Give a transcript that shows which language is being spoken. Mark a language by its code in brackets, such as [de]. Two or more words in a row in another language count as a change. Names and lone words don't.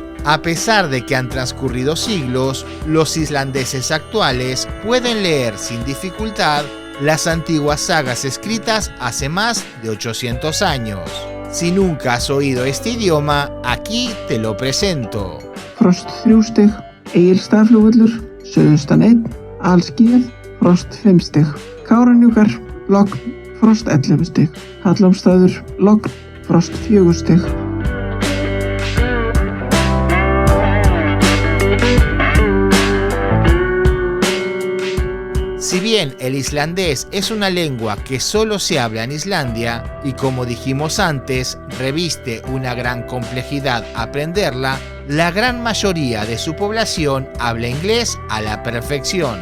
[es] A pesar de que han transcurrido siglos, los islandeses actuales pueden leer sin dificultad las antiguas sagas escritas hace más de 800 años. Si nunca has oído este idioma, aquí te lo presento. [is] Frost 3 stig, Egilsstaðaflugvöllur, Suðaustan 1, Alskýjað, Frost 5 stig, Kárahnjúkar, logn, Frost 11 stig, Hallormsstaður, logn, Frost 4 stig. [es] Si bien el islandés es una lengua que solo se habla en Islandia y como dijimos antes, reviste una gran complejidad aprenderla, la gran mayoría de su población habla inglés a la perfección.